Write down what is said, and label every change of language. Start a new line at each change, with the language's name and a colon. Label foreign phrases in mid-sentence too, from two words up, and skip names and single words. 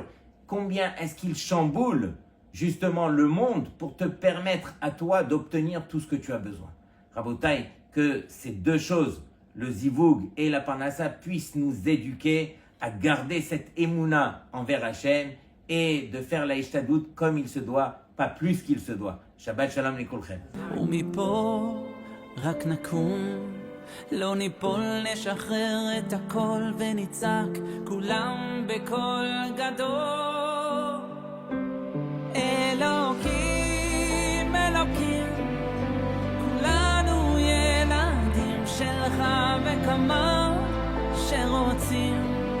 French: Combien est-ce qu'il chamboule justement le monde pour te permettre à toi d'obtenir tout ce que tu as besoin? Rabotai, que ces deux choses, le zivug et la parnassa, puissent nous éduquer à garder cette émouna envers Hachem et de faire la ishtadut comme il se doit, pas plus qu'il se doit.
Hebrew: שבת שלום לכולכם. ומפה רק נקום, לא ניפול, נשחרר את הכל ונצעק כולם בקול גדול. אלוקים, אלוקים, כולנו ילדים שלך וכמה שרוצים